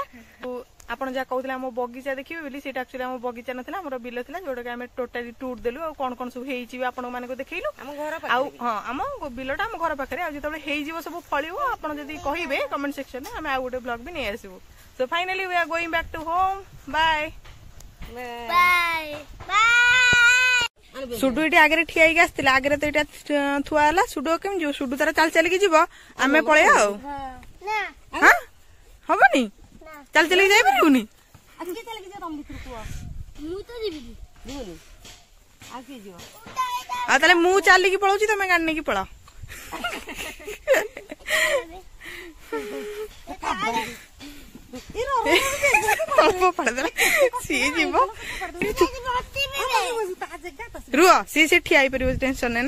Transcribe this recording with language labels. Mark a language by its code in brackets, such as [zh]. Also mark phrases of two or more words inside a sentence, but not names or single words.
[or] ଆପଣ ଯାହା କହୁଥିଲେ ଆମ ବଗିଚା ଦେଖିବେ ବୋଲି ସେଇଟା ଆକ୍ଚୁଆଲି ଆମ ବଗିଚା ନଥିଲା ଆମର ବିଲ ଥିଲା ଯୋଉଟାକି ଆମେ ଟୋଟାଲି ଟୁର୍ ଦେଲୁ ଆଉ କଣ କଣ ସବୁ ହେଇଛି ଆପଣ ମାନଙ୍କୁ ଦେଖେଇଲୁ। ଆଉ ହଁ ଆମ ବିଲଟା ଆମ ଘର ପାଖରେ। ଆଉ ଯେତେବେଳେ ହେଇଯିବ ସବୁ ଫଳିବ ଆପଣ ଯଦି କହିବେ କମେଣ୍ଟ ସେକ୍ସନରେ ଆମେ ଆଉ ଗୋଟେ ବ୍ଲଗ ବି ନେଇ ଆସିବୁ। [en] so finally we are going back to home. bye bye bye. [or] ସୁଡୁ ଏଟି ଆଗେ ଠିଆ ହେଇକି ଆସିଥିଲା। ଆଗରେ ତ ଏଟା ଥୁଆ ହେଲା। ସୁଡୁ କେମିତି ଯିବ? ସୁଡୁ ତାର ଚାଲି ଚାଲିକି ଯିବ ଆମେ ପଳେଇବା ଆଉ। ना ହଁ ହବନି ଚାଲି ଚାଲିକି ଯାଇପାରିବୁନି। ଆଜି କିଏ ଚାଲିକି ଯିବ ତମ ଭିତରୁ କୁହ? ମୁଁ ତ ଯିବି ଯିବନି ଆଉ କିଏ ଯିବ? ଆଉ ତାହେଲେ ମୁଁ ଚାଲିକି ପଳଉଛି ତମେ ଗାଡି ନେଇକି ପଳାଅ। ସିଏ ଯିବ ରୁହ ସିଏ ସେ ଠିଆ ହେଇପାରିବ ଟେନସନ ନାହିଁ ନା।